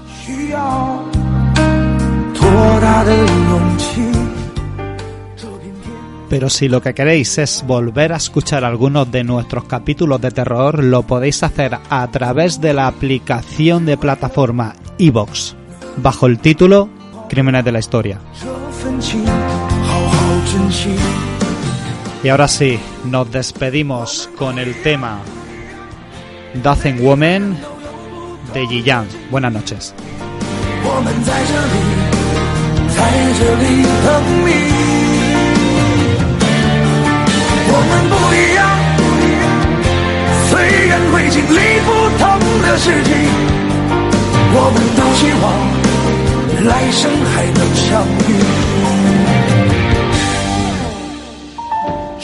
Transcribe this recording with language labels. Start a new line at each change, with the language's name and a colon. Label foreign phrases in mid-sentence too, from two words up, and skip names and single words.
Spanish: Pero si lo que queréis es volver a escuchar algunos de nuestros capítulos de terror, lo podéis hacer a través de la aplicación de plataforma iVoox, bajo el título Crímenes de la Historia. Y ahora sí, nos despedimos con el tema Dozen Women de Yi-Yang. Buenas noches.
Chinese: 我们不一样，虽然会经历不同的事情，我们都希望来生还能相遇。